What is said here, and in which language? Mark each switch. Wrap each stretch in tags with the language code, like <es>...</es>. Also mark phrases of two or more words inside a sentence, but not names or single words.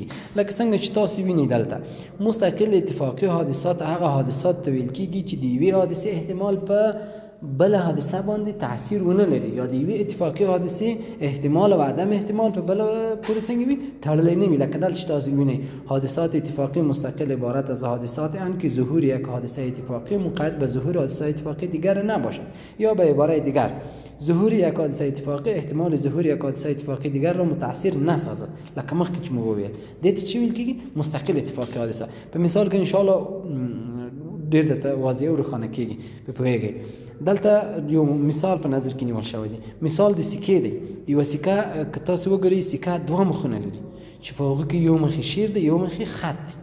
<ps>لکه څنګه چې تاسو وینئ دلته مستقل اتفاقي حادثات هغه حادثات ته ویل کېږي چې د یوې حادثې احتمال په بل حادثه باندې تاثیر ونه لري، یا د یوې اتفاقي حادثې احتمال او عدم احتمال په بل پورې څنګه وي تړلی نه وي. لکه دلته چې تاسو وینئ</ps> <fa>حادثات اتفاقی مستقل عبارت از حادثات اند که ظهور یک حادثه اتفاقی منقطع به ظهور حادثه اتفاقی دیگر نباشد، یا به عبارت دیگر ظهور یک حادثه اتفاقی احتمال ظهور یک حادثه اتفاقی دیگر را متاثر نسازد.</fa> <ps>لکه مخکې چې موږ وویل دې ته څه ویل کېږي؟ مستقل اتفاقي حادثه. په مثال کې ان شاء الله ډېر درته واضح او روښانه کېږي. په پوهېږئ دلته یو مثال په نظر کې نیول شوی دی. مثال د سکې دی. یوه سکه که تاسو وګورئ سکه دوه مخونه لري چې په هغه کې یو مخې شیر دی، یو مخې خط دی.</ps>